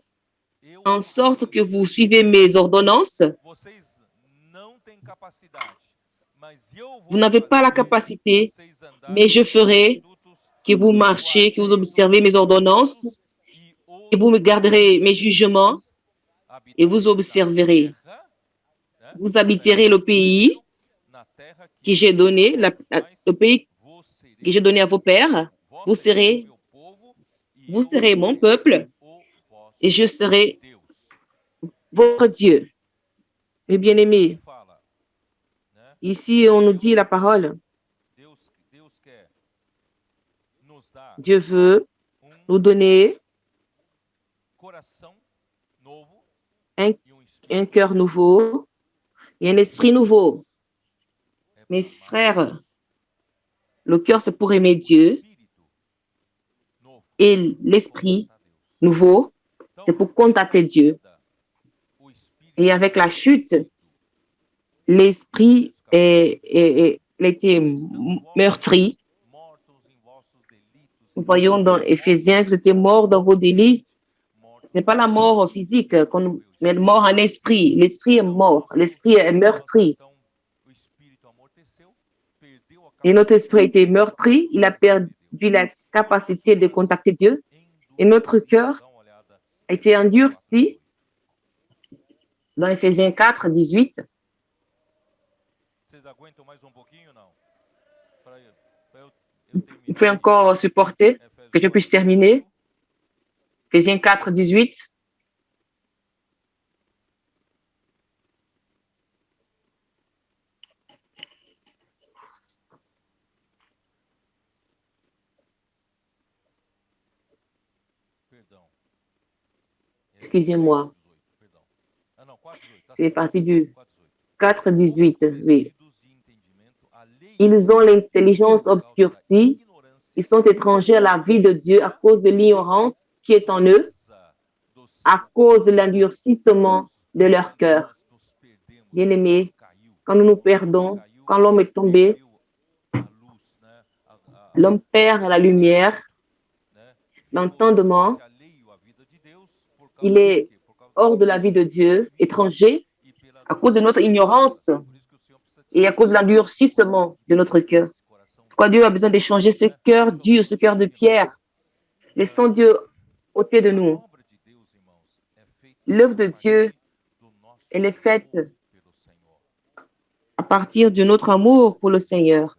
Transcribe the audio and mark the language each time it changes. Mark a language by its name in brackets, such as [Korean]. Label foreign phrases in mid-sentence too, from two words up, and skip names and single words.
[Portuguese] eu [French] en sorte que vous suivez mes ordonnances. [Portuguese] vocês não têm capacidade, mas eu vou [French] Vous n'avez pas la [Portuguese] fazer [French] capacité, [Portuguese] vocês andarem [French] mais je ferai [Portuguese] estatutos [French] que vous marchez, que vous observez mes ordonnances, [Portuguese] e [French] et vous me garderez mes jugements, et vous observerez. Vous habiterez le pays [Portuguese] na terra [French] que j'ai donné, le pays [Portuguese] vos [French] que j'ai donné à vos pères. Vous serez [Portuguese] meu povo e [French] Vous serez mon peuple [Portuguese] o vosso [French] et je serai [Portuguese] Deus. [French] votre Dieu. Mes bien-aimés, [Portuguese] Fala, né? [French] ici on nous dit la parole. [Portuguese] Deus quer nos dar [French] Dieu veut nous donner [Portuguese] coração novo [French] un, [Portuguese] e espírito [French] un cœur nouveau et un esprit nouveau. Mes frères, le cœur c'est pour aimer Dieu [Portuguese] novo. [French] et l'esprit nouveau c'est pour contacter Dieu. [Portuguese] O espírito [French] Et avec la chute, l'esprit a été meurtri. [Portuguese] mortos em vossos delitos, [French] Nous voyons dans Éphésiens que vous étiez morts dans vos délits. Ce n'est pas la mort physique, mais la mort en esprit. L'esprit est mort, l'esprit est meurtri. [Portuguese] então o espírito amorteceu, perdeu a [French] Et notre esprit a été meurtri, il a perdu la capacité de contacter Dieu. Et notre cœur [Portuguese] Dá uma olhada [French] a été endurci dans Éphésiens 4, 18. [Portuguese] Vocês aguentam mais um pouquinho não? Para eu [French] Il [Portuguese] terminar. [French] faut encore supporter que je puisse terminer. Éphésiens 4, 18. [Portuguese] Perdão. [French] Excusez-moi, [Portuguese] Perdão. Ah não, 4:18. Tá [French] c'est [Portuguese] certo. [French] parti du [Portuguese] 4:18. [French] 4, 18. Oui. [Portuguese] Vestidos de entendimento alheio [French] Ils ont l'intelligence obscurcie, ils sont étrangers à la vie de Dieu à cause de l'ignorance qui est en eux, [Portuguese] do [French] à cause de l'endurcissement de leur cœur. [Portuguese] nós nos perdemos. [French] Bien-aimés, [Portuguese] Caiu. [French] quand nous nous perdons, quand l'homme est tombé, [Portuguese] Perdeu a luz, né? [French] l'homme perd la lumière, [Portuguese] né? [French] l'entendement, [Portuguese] Alheio à vida de Deus por causa [French] il [Portuguese] do [French] est [Portuguese] quê? Por causa [French] hors de la vie de Dieu, étranger, [Portuguese] e pela [French] à cause de notre ignorance et à cause de l'endurcissement de notre cœur. Pourquoi Dieu a besoin d'échanger ce cœur dur, ce cœur de pierre. Laissons Dieu ôter de nous. L'œuvre de Dieu, elle est faite à partir de notre amour pour le Seigneur.